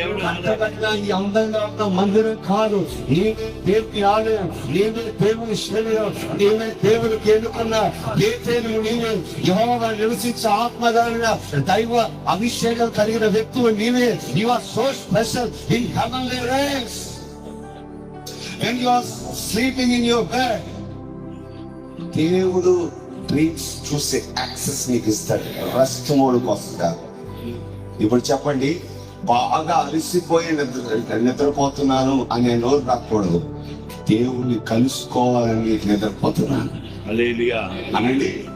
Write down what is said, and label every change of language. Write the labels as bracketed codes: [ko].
[te] అంతకన్నా ఈ అందంగా ఉన్న మందిరం కాదు. నేనే దేవుని ఆలయం, నేనే దేవుని శరీరం, నేనే దేవునికి ఎన్నుకున్న బేతేలు, నేనే యెహోవా నివసించే ఆత్మగల దైవ అభిషేకం కలిగిన వ్యక్తులు నీవే. [en] You are so special in heavenly race. When you are sleeping in your bed, [te] దేవుడు డ్రీమ్స్ చూసే యాక్సెస్ నీకు ఇస్తాడు. రెస్ట్ మోడ్కి వస్తారు. ఇప్పుడు చెప్పండి, బాగా అలసిపోయి నిద్రపోతున్నాను అనే నోరు రాకూడదు. దేవుణ్ణి కలుసుకోవాలని నిద్రపోతున్నాను అనండి.